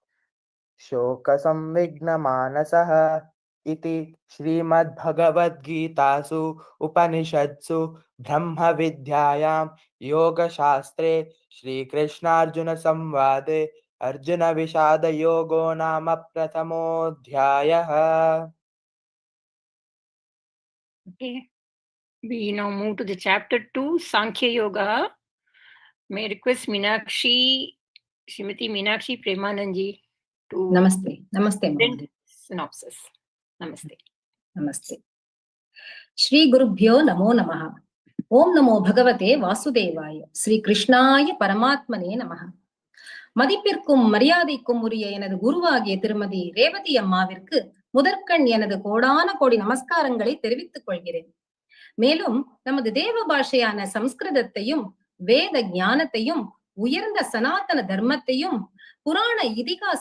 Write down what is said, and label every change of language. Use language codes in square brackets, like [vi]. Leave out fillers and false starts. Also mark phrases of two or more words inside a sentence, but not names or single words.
[sa] शोकसंविघ्नमानसः इति श्रीमद्भगवद्गीतासु उपनिषत्सु ब्रह्मविद्यायां योगशास्त्रे श्रीकृष्णार्जुनसंवादे अर्जुनविषादयोगो नाम प्रथमोऽध्यायः. [en] Okay, we now move to the chapter 2, Sankhya Yoga. May I request Meenakshi, Srimati Meenakshi Premananji to Namaste. Synopsis. Namaste. [sa] श्री गुरुभ्यो नमो नमः. ॐ नमो भगवते वासुदेवाय। श्री कृष्णाय परमात्मने नमः. [ta] மதிப்பிற்கும் மரியாதைக்கும் உரிய எனது குருவாகிய திருமதி ரேவதி அம்மாவிற்கு முதற்கண் எனது கோடான கோடி நமஸ்காரங்களை தெரிவித்துக் கொள்கிறேன். மேலும் நமது தேவ பாஷையான சம்ஸ்கிருதத்தையும் வேத ஞானத்தையும் உயர்ந்த சனாதன தர்மத்தையும் புராண